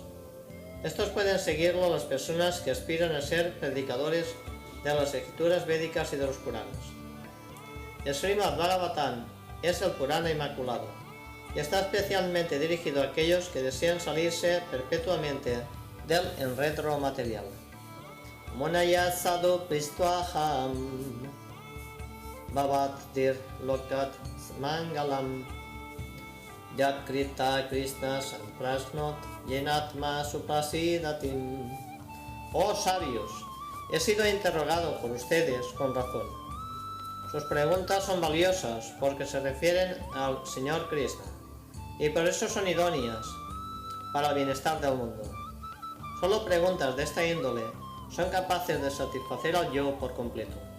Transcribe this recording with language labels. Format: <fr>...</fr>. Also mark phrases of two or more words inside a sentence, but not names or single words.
<es>Estos pueden seguirlo las personas que aspiran a ser predicadores de las escrituras védicas y de los Puranas. El Srimad Bhagavatam es el Purana inmaculado y está especialmente dirigido a aquellos que desean salirse perpetuamente del enredo material.</es> <sa>मुनयः साधु पृष्टोऽहं भवद्भिर् लोक मङ्गलम् यत्कृतः कृष्ण सम्प्रश्नो येनात्मा सुप्रसीदति.</sa> <es>Oh sabios, he sido interrogado por ustedes con razón. Sus preguntas son valiosas porque se refieren al Señor Krishna y por eso son idóneas para el bienestar del mundo. Solo preguntas de esta índole son capaces de satisfacer al yo por completo.</es>